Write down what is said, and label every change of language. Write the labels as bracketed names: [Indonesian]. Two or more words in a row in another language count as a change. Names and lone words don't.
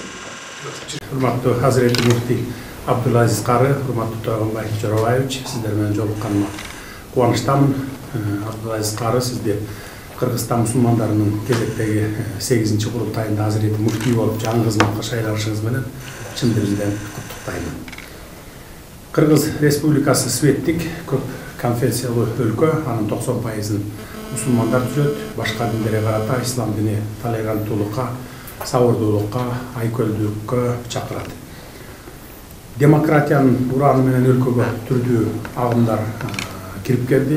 [Uzbek] Hurmatli Hazreti Muftiy Abdulaziz qari, hurmatli To'g'onbay Jo'rabayevich, sizlar bilan joliqqanim quvonchdaman. Abdulaziz qari, sizga Qirg'iziston musulmonlarining kelajagidagi 8-qurultayida Hazreti Muftiy bo'lib jon xizmatga shaylanishingiz bilan chin dildan qutlaqlayman. Qirg'iz Respublikasi svetlik ko'p konfessiyalı [Kyrgyz] өлkө, анын 90% musulmanlar түзөт, башка диндерге карата ислам дини толеранттуулукка, сабырдуулукка, айкөлдүүлүккө чакырат. Демократиянын ураны менен өлкөгө түрдүү агымдар кирип келди.